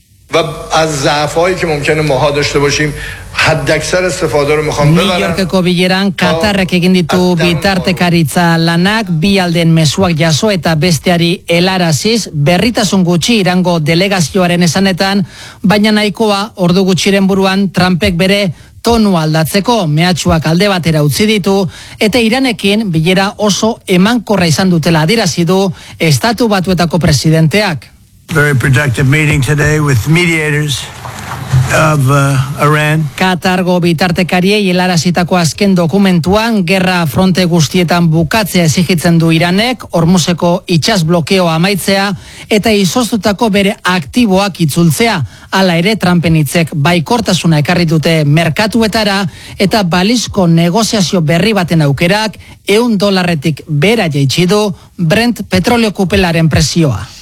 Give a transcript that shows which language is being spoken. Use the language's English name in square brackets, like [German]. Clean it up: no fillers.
[Basque] New Yorkeko bileran Katarrek egin ditu bitartekaritza lanak, bi aldeen mezuak jaso eta besteari helaraziz, berritasun gutxi Irango delegazioaren esanetan, baina nahikoa ordu gutxiren buruan Trumpek bere tonu aldatzeko mehatxuak alde batera utzi ditu eta Iranekin bilera oso emankorra izan dutela adierazi du Estatu Batuetako presidenteak. [English] Very productive meeting today with mediators of Iran. [Basque] Katargo bitartekariei helarazitako azken dokumentuan gerra fronte guztietan bukatzea exigitzen du Iranek, Hormuzeko itsas blokeoa amaitzea eta izoztutako bere aktiboak itzultzea. Hala ere, Trumpen hitzek baikortasuna ekarri dute merkatuetara eta balizko negoziazio berri baten aukerak $100 bera jaitsi du Brent petroleo kupelaren prezioa.